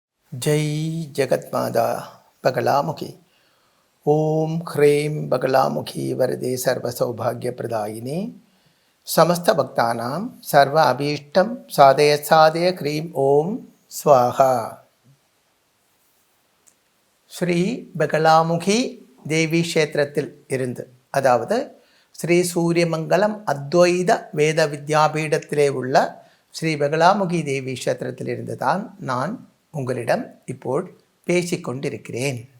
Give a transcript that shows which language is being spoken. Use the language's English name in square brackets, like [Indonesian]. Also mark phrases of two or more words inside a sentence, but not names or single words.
[Sanskrit] जय जगत्माता बगलामुखी ओम ह्रीं बगलामुखी वरदे सर्वसौभाग्यप्रदायिनी समस्त भक्तानां सर्व अभीष्टं साधय साधय ह्रीं ओम स्वाहा. [Tamil] ஸ்ரீ பகலாமுகி தேவி க்ஷேத்திரத்தில் இருந்து, அதாவது ஸ்ரீ சூரியமங்கலம் அத்வைத வேத வித்யாபீடத்திலே உள்ள ஸ்ரீ பகலாமுகி தேவி க்ஷேத்திரத்திலிருந்து தான் நான் உங்களிடம் இப்போ பேசிக்கொண்டிருக்கிறேன்.